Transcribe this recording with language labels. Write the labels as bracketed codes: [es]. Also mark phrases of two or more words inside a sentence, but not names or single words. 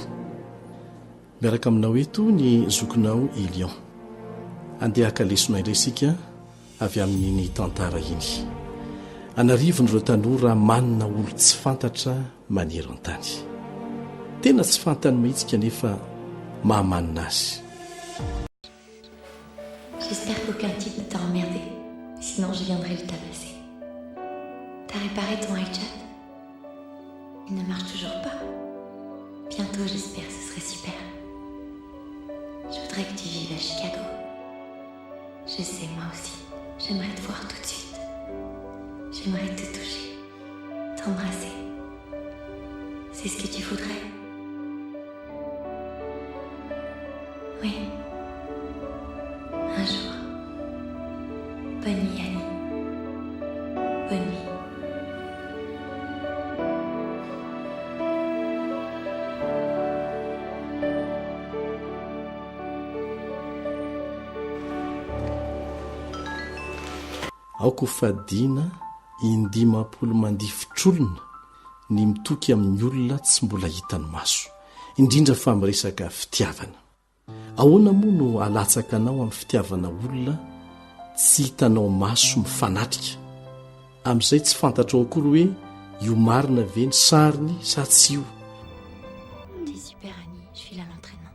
[mg] Miaraka aminao eto ny zokinao Elion. Andeha akalesona indray isika avy amin'ny tantara iny. Anarivon'ireo tanora manana olo tsy fantatra manery an-tany. Tena tsy fantany mihitsy kanefa mahamanina azy. [fr] J'espère qu'aucun type ne t'a emmerdé, sinon je viendrai le tabasser. T'as réparé ton iChat? Il ne marche toujours pas. Bientôt, j'espère, ce serait super. Je voudrais que tu vives à Chicago. Je sais, moi aussi, j'aimerais te voir tout de suite. J'aimerais te toucher, t'embrasser. C'est ce que tu voudrais? Oui. Un jour. Bonne nuit, Annie. Bonne nuit. [mg] Aoko fadina indimapolo mandifotrolona ny mitoky amin'ny olona tsy mbola hitany maso, indrindra fa miresaka fitiavana. Ahoana moa no alatsaka anao amin'ny fitiavana olona tsy hitanao maso mifanatrika, amin'izay tsy fantatrao akory hoe io marina ve ny sariny sa tsy io. [fr] T'es super, Annie. Je file à l'entraînement.